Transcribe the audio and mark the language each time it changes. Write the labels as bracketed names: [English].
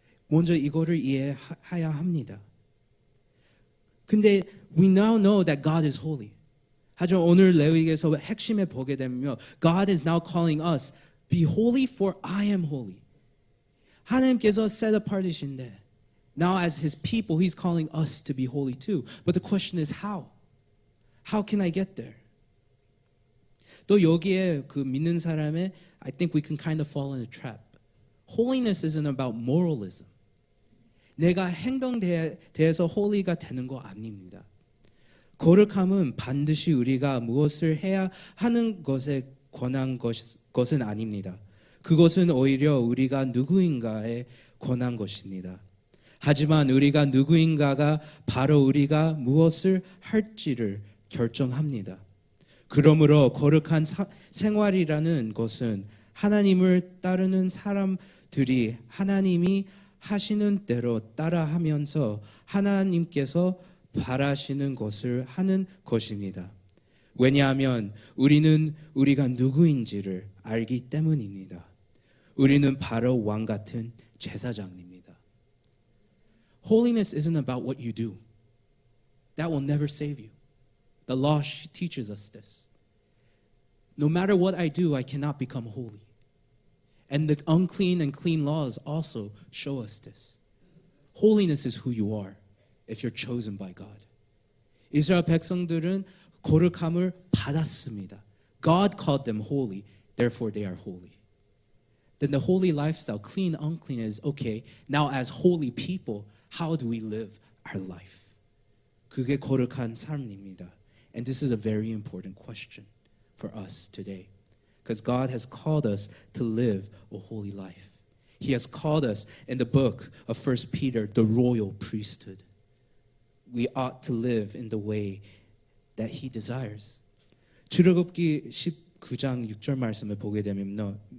[Korean] 먼저 이거를 이해해야 합니다. [English] 근데 we now know that God is holy. [Korean] 하지만 오늘 레위기에서 핵심에 보게 되면 [English] God is now calling us be holy for I am holy. 하나님께서 set apart이신데 now as his people he's calling us to be holy too. But the question is how? How can I get there? [Korean] 또 여기에 그 믿는 사람의 [English] I think we can kind of fall in a trap. Holiness isn't about moralism. [Korean] 내가 행동에 대해서 holy가 되는 거 아닙니다. 거룩함은 반드시 우리가 무엇을 해야 하는 것에 권한 것은 아닙니다. 그것은 오히려 우리가 누구인가에 권한 것입니다. 하지만 우리가 누구인가가 바로 우리가 무엇을 할지를 결정합니다. 그러므로 거룩한 생활이라는 것은 하나님을 따르는 사람들이 하나님이 하시는 대로 따라하면서 하나님께서 바라시는 것을 하는 것입니다. 왜냐하면 우리는 우리가 누구인지를 알기 때문입니다. 우리는 바로 왕 같은 제사장입니다. [English] Holiness isn't about what you do. That will never save you. The law teaches us this. No matter what I do, I cannot become holy. And the unclean and clean laws also show us this. Holiness is who you are if you're chosen by God. [Korean] 이스라엘 백성들은 거룩함을 받았습니다. [English] God called them holy, therefore they are holy. Then the holy lifestyle, clean, unclean, is okay. Now as holy people, how do we live our life? [Korean] 그게 거룩한 삶입니다. [English] And this is a very important question for us today. Because God has called us to live a holy life. He has called us in the book of 1 Peter, the royal priesthood. We ought to live in the way that he desires. [Korean] 출애굽기 19장 6절 말씀을 보게 되면요.